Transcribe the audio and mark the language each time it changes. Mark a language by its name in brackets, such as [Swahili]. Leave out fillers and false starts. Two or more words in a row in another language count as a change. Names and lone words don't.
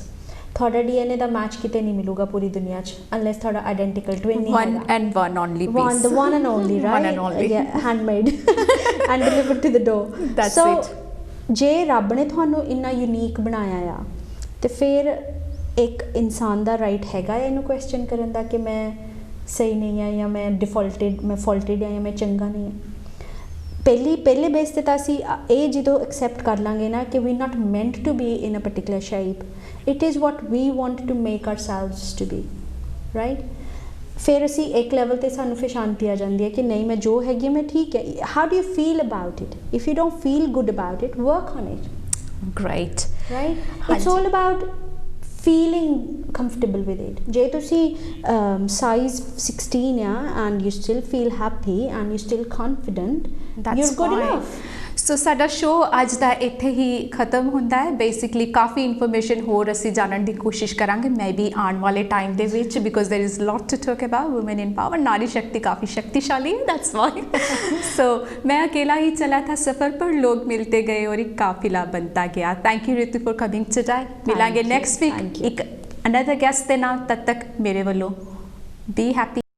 [Punjabi] ਤੁਹਾਡਾ DNA ਦਾ ਮੈਚ ਕਿਤੇ ਨਹੀਂ ਮਿਲੂਗਾ ਪੂਰੀ ਦੁਨੀਆ 'ਚ unless ਤੁਹਾਡਾ [English] identical twin [Punjabi] ਨਹੀਂ ਹੈਗਾ, [English] one and one only piece, the one and only, right? one and only, yeah, handmade and delivered to the door, that's so it। [Punjabi] ਜੇ ਰੱਬ ਨੇ ਤੁਹਾਨੂੰ ਇੰਨਾ ਯੂਨੀਕ ਬਣਾਇਆ ਆ ਤੇ ਫਿਰ ਇੱਕ ਇਨਸਾਨ ਦਾ ਰਾਈਟ ਹੈਗਾ ਇਹਨੂੰ ਕੁਐਸਚਨ ਕਰਨ ਦਾ ਕਿ ਮੈਂ ਸਹੀ ਨਹੀਂ ਆ ਜਾਂ ਮੈਂ ਡਿਫਾਲਟਡ, ਮੈਂ ਫਾਲਟਡ ਆ ਜਾਂ ਮੈਂ ਚੰਗਾ ਨਹੀਂ ਆ। ਪਹਿਲੇ ਬੇਸ ਤੇ ਤਾਂ ਅਸੀਂ ਇਹ ਜਦੋਂ ਐਕਸੈਪਟ ਕਰ ਲਾਂਗੇ ਨਾ ਕਿ [English] we not meant to be in a particular shape, it is what we want to make ourselves to be, right? [Punjabi] ਫਿਰ ਅਸੀਂ ਇੱਕ ਲੈਵਲ ਤੇ ਸਾਨੂੰ ਫਿਰ ਸ਼ਾਂਤੀ ਆ ਜਾਂਦੀ ਹੈ ਕਿ ਨਹੀਂ ਮੈਂ ਜੋ ਹੈਗੀ ਮੈਂ ਠੀਕ ਹੈ। [English] how do you feel about it? if you don't feel good about it, work on it, great, right? It's all about feeling comfortable with it। [Punjabi] ਜੇ ਤੁਸੀਂ [English] size 16 ਆ and you still feel happy and you still confident, you're good enough। [Punjabi] ਸੋ ਸਾਡਾ ਸ਼ੋਅ ਅੱਜ ਦਾ ਇੱਥੇ ਹੀ ਖਤਮ ਹੁੰਦਾ ਹੈ। ਬੇਸਿਕਲੀ ਕਾਫੀ ਇਨਫੋਰਮੇਸ਼ਨ ਹੋਰ ਅਸੀਂ ਜਾਣਨ ਦੀ ਕੋਸ਼ਿਸ਼ ਕਰਾਂਗੇ ਮੈਂ ਵੀ ਆਉਣ ਵਾਲੇ ਟਾਈਮ ਦੇ ਵਿੱਚ, ਬਿਕੋਜ਼ [English] there is lot to talk about women in power. [Hindi] नारी शक्ति काफ़ी शक्तिशाली है, [English] that's why. [Hindi] सो मैं अकेला ही चला था सफ़र पर, लोग मिलते गए और एक काफिला बनता गया। [English] thank you Ritu for coming today. मिलांगे next week एक another guest के नाल। [Hindi] तद तक मेरे वालों [English] be happy.